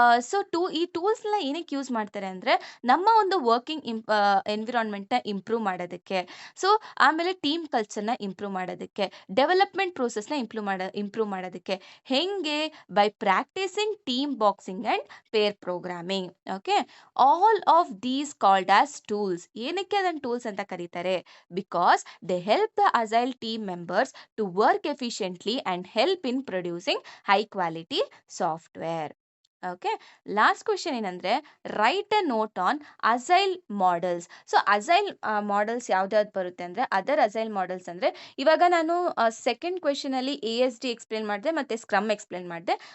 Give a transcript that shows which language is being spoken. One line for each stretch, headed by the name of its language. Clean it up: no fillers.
Kannada: So ಈ ಟೂಲ್ಸ್ನ ಏನಕ್ಕೆ use ಮಾಡ್ತಾರೆ ಅಂದರೆ ನಮ್ಮ ಒಂದು ವರ್ಕಿಂಗ್ ಎನ್ವಿರಾನ್ಮೆಂಟ್ನ ಇಂಪ್ರೂವ್ ಮಾಡೋದಕ್ಕೆ, ಸೊ ಆಮೇಲೆ ಟೀಮ್ ಕಲ್ಚರ್ನ ಇಂಪ್ರೂವ್ ಮಾಡೋದಕ್ಕೆ, ಡೆವಲಪ್ಮೆಂಟ್ ಪ್ರೋಸೆಸ್ನ ಇಂಪ್ರೂವ್ ಮಾಡೋದಕ್ಕೆ. ಹೆಂಗೆ?
English: By practising team boxing and pair programming. Okay, all of these called as tools.
Kannada: ಏನಕ್ಕೆ ಅದನ್ನು ಟೂಲ್ಸ್ ಅಂತ ಕರೀತಾರೆ?
English: Because they help the agile team members to work efficiently and help in producing high quality software. Okay, last question ಏನಂದರೆ write a note on agile models.
Kannada: So agile models ಯಾವ್ದಾವ್ದು ಬರುತ್ತೆ ಅಂದರೆ other agile models ಅಂದರೆ ಇವಾಗ ನಾನು second ಕ್ವೆಶನಲ್ಲಿ ASD explain ಮಾಡಿದೆ ಮತ್ತು scrum explain ಮಾಡಿದೆ.